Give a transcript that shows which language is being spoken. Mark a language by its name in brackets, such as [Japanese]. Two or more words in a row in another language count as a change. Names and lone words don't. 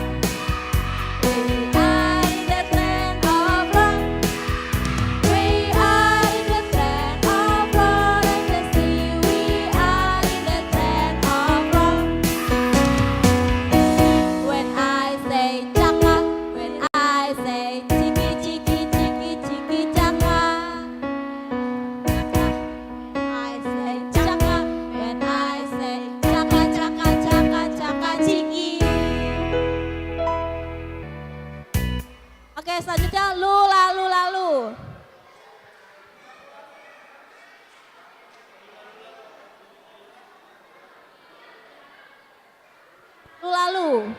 [English] We are in the trend of love. We are in the trend of love and the sea. We are in the trend of love. When I say chaka, when I say chiki chiki chiki chiki chaka, I say chaka, when I say chaka chaka chaka chaka chiki. [Indonesian] Oke, selanjutnya lu lalu lalu. Lu lalu.